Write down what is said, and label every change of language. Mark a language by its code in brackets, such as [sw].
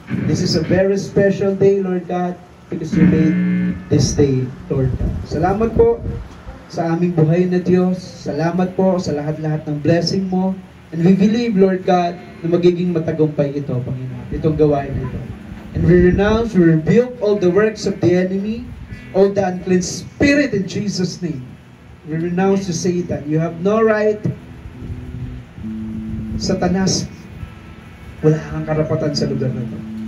[en] This is a very special day, Lord God, because you made this day, Lord God. [tl] Salamat po sa aming buhay na Diyos. Salamat po sa lahat-lahat ng blessing mo. [en] And we believe, [tl] Lord God, na magiging matagumpay ito, Panginoon, itong gawain ito. [en] And we renounce, we rebuke all the works of the enemy, all the unclean spirit in Jesus' name. We renounce to Satan. You have no right. [tl] Satanas, wala kang karapatan sa lugar na ito.